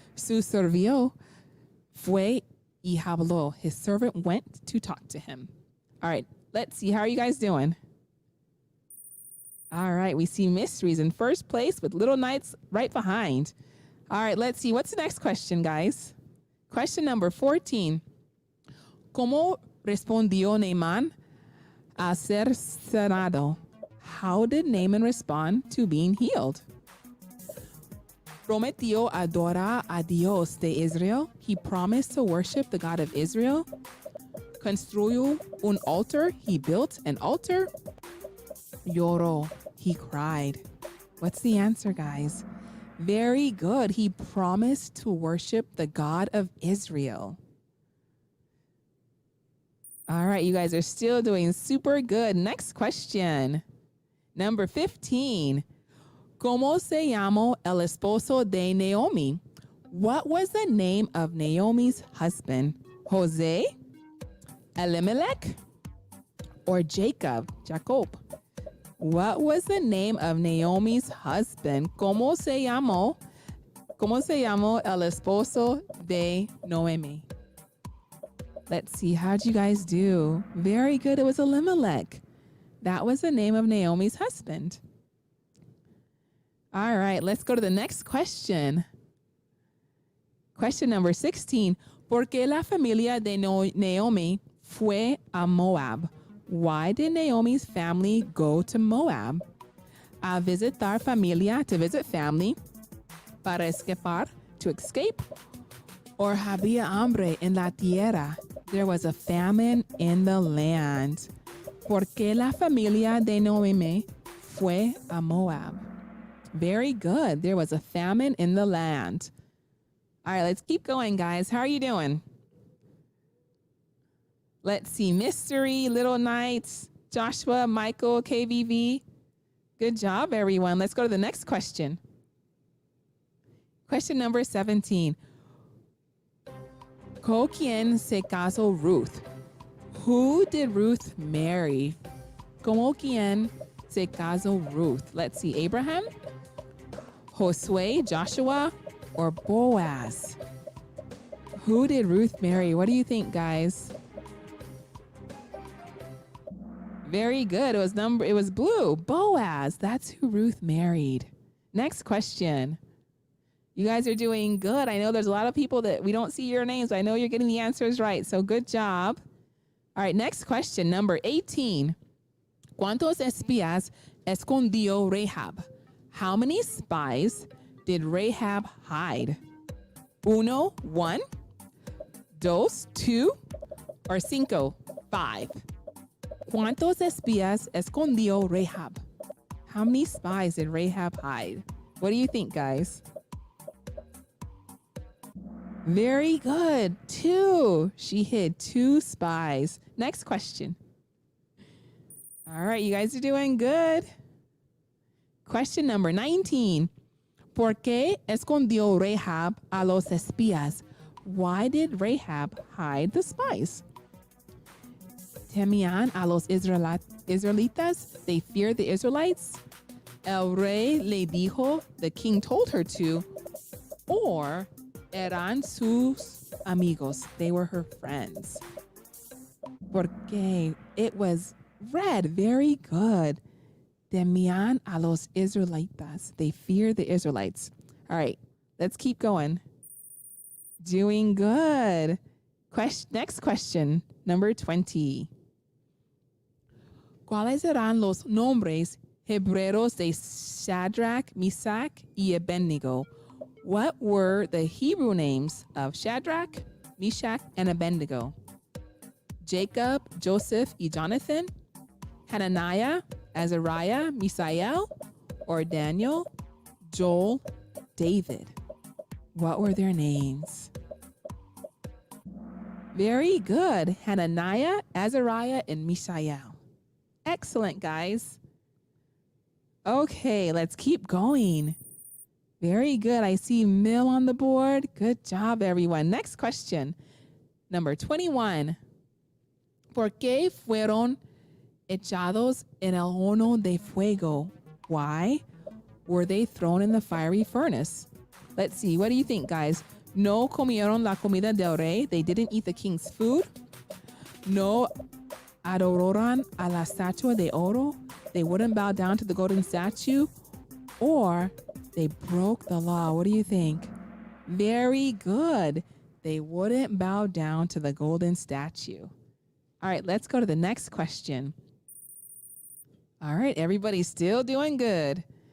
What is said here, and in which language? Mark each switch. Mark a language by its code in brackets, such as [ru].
[es] Su siervo fue y habló. [en] His servant went to talk to him. All right, let's see. How are you guys doing? All right, we see mysteries in first place with Little Knights right behind. All right, let's see. What's the next question, guys? Question number 14. [es] ¿Cómo respondió Naaman a ser sanado? [en] How did Naaman respond to being healed? [es] Prometió adorar a Dios de Israel. [en] He promised to worship the God of Israel. [es] Construyó un altar. [en] He built an altar. [es] Lloró. [en] He cried. What's the answer, guys? Very good. He promised to worship the God of Israel. All right, you guys are still doing super good. Next question. Number 15. [es] ¿Cómo se llamó el esposo de Naomi? [en] What was the name of Naomi's husband? Jose, Elimelech or Jacob? What was the name of Naomi's husband? [es] ¿Cómo se llamó el esposo de Noemi? [en] Let's see, how'd you guys do? Very good, it was Elimelech. That was the name of Naomi's husband. All right, let's go to the next question. Question number 16. [es] ¿Por qué la familia de Naomi fue a Moab? [en] Why did Naomi's family go to Moab? [es] A visitar familia, [en] to visit family. [es] Para escapar, [en] to escape. [es] Or había hambre en la tierra. [en] There was a famine in the land. [es] ¿Por qué la familia de Noemi fue a Moab? [en] Very good. There was a famine in the land. All right, let's keep going, guys. How are you doing? Let's see. Mystery, Little Knights, Joshua, Michael, KVV. Good job, everyone. Let's go to the next question. Question number 17. [es] ¿Con quién se casó Ruth? [en] Who did Ruth marry? [es] ¿Con quién se casó Ruth? [en] Let's see. [es] Abraham, Josue, Joshua, or Boaz? [en] Who did Ruth marry? What do you think, guys? Very good. It was blue. Boaz. That's who Ruth married. Next question. You guys are doing good. I know there's a lot of people that we don't see your names. I know you're getting the answers right. So good job. All right, next question, number 18. [es] ¿Cuántos espías escondió Rahab? [en] How many spies did Rahab hide? [es] Uno, 1. Dos, 2. Or cinco, 5. ¿Cuántos espías escondió Rahab? [en] How many spies did Rahab hide? What do you think, guys? Very good. 2. She hid 2 spies. Next question. All right, you guys are doing good. Question number 19. [es] ¿Por qué escondió Rahab a los espías? [en] Why did Rahab hide the spies? [es] Temían a los Israelitas. [en] They feared the Israelites. [es] El rey le dijo, [en] the king told her to. Or [es] eran sus amigos. [en] They were her friends. [es] Porque [en] it was red. Very good. [es] Temían a los Israelitas. [en] They fear the Israelites. All right, let's keep going. Doing good. Next question, number 20. [es] ¿Cuáles eran los nombres hebreos de Shadrach, Meshach, y Abednego? [en] What were the Hebrew names of Shadrach, Meshach, and Abednego? Jacob, Joseph, y Jonathan, Hananiah, Azariah, Misael, or Daniel, Joel, David. What were their names? Very good. Hananiah, Azariah, and Mishael. Excellent, guys. Okay, let's keep going. Very good. I see Mill on the board. Good job, everyone. Next question. Number 21. ¿Por qué fueron echados en el horno de fuego? Why were they thrown in the fiery furnace? Let's see. What do you think, guys? [es] No comieron la comida del rey. [en] They didn't eat the king's food. [es] No adoraron a la estatua de oro. [en] They wouldn't bow down to the golden statue. Or they broke the law. What do you think? Very good. They wouldn't bow down to the golden statue. All right, let's go to the next question. All right, everybody's still doing good.